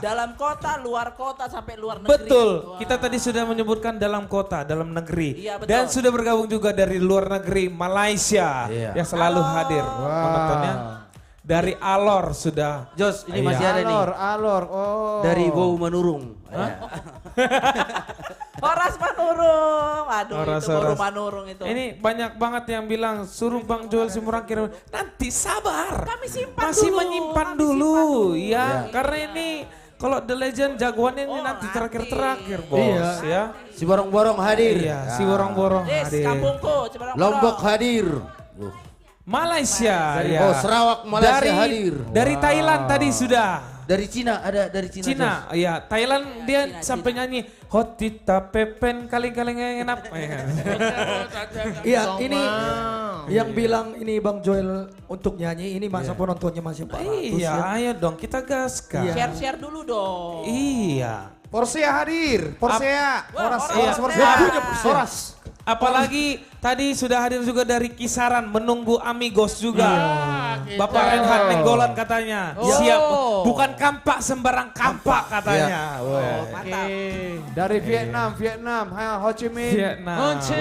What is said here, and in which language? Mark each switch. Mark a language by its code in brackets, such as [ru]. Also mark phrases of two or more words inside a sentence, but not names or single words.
[id] Dalam kota, luar kota, sampai luar negeri. Betul, Wah. kita tadi sudah menyebutkan dalam kota, dalam negeri. Iya, betul. Dan sudah bergabung juga dari luar negeri, Malaysia. Iya. Yang selalu hadir penontonnya. Dari Alor sudah. Jos, ini Iya. masih ada nih. Alor, oh. Dari Bau Manurung. Horas Manurung. Aduh, Horas, itu baru Horas. Manurung itu. Ini banyak banget yang bilang suruh Bang Joel Simurang kirim. Nanti sabar. Kami simpan Masih dulu. menyimpan Kami dulu, simpan ya. Karena ini kalau The Legend jagoannya ini nanti terakhir-terakhir, Bos, Iya. ya. Si Borong-Borong hadir. Iya, si borong-borong Des, hadir. kampungku, Cibarang Lombok hadir. Malaysia, ya. Oh, Sarawak, Malaysia dari, hadir. Dari Thailand tadi sudah. Dari Cina, ada dari Cina. Cina, ya Thailand dia sampai nyanyi Hotita Pepen kaling-kaling enak. Iya, ini yang bilang ini Bang Joel untuk nyanyi, ini masa penontonnya masih 400 Iya, ya. ayo dong kita gaskan. Share-share dulu dong. Iya. Porsea hadir, Porsea. Horas, Iya. Horas. Horas. Apalagi tadi sudah hadir juga dari Kisaran menunggu Amigos juga. Bapak Renhat Nenggolan katanya. Siap. Bukan kampak sembarang kampak katanya. Wah. Mantap. Dari Vietnam, Ho Chi Minh. Vietnam.